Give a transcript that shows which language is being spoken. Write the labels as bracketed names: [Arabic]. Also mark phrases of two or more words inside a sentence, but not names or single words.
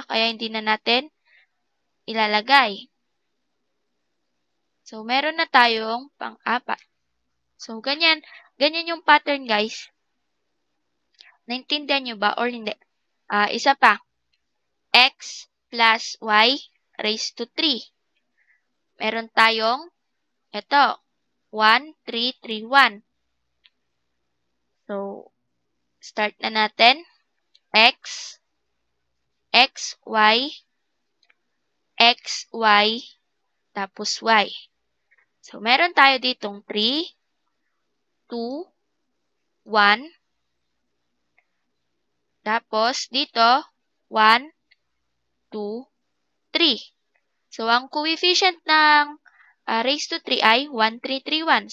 [Filipino] Kaya hindi na natin ilalagay. So, meron na tayong pang-4. So, ganyan yung pattern, guys. Naintindihan nyo ba or hindi? Isa pa. [English] X plus y raised to 3. [Filipino] Meron tayong ito, 1, 3, 3, 1. So, start na natin. [English] X, x, y, x, y, [Filipino] tapos y. So, meron tayo ditong 3, 2, 1. Tapos, dito, 1, 2, 3. So, ang coefficient ng [English] raised to 3 [Filipino] ay 1, 3, 3, 1.